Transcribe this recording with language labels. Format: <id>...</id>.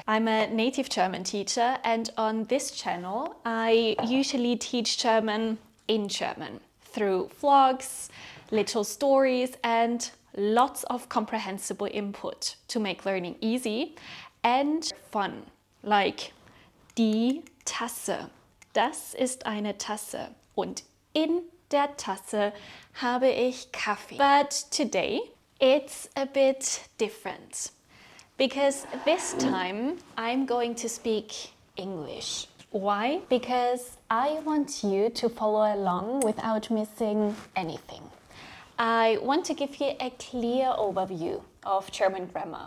<en>I'm a native German teacher, and on this channel I usually teach German in German through vlogs, little stories, and lots of comprehensible input to make learning easy and fun, like die Tasse.</en> <de>Das ist eine Tasse und in der Tasse habe ich Kaffee.</de> <en>But today it's a bit different because this time I'm going to speak English. Why? Because I want you to follow along without missing anything. I want to give you a clear overview of German grammar.</en>